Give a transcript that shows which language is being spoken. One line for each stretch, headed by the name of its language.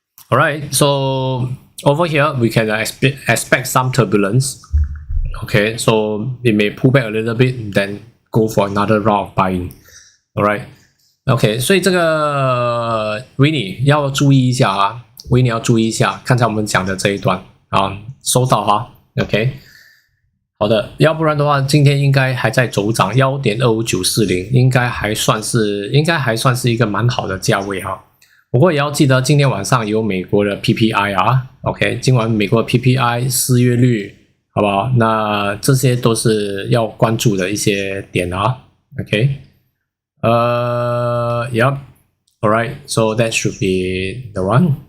English: Alright, so over here we can expect some turbulence. Okay, so it may pull back a little bit, then go for another round of buying.
Chinese: Alright, OK， 所以这个 Winnie 要注意一下啊 ，Winnie 要注意一下，刚才我们讲的这一段啊，收到哈 ，OK。好的，要不然的话，今天应该还在走涨 1.25940， 应该还算是一个蛮好的价位哈。不过也要记得，今天晚上有美国的 PPI 啊 ，OK， 今晚美国的 PPI 失业率，好不好？那这些都是要关注的一些点啊
English: Okay. Yep. All right. So that should be the one.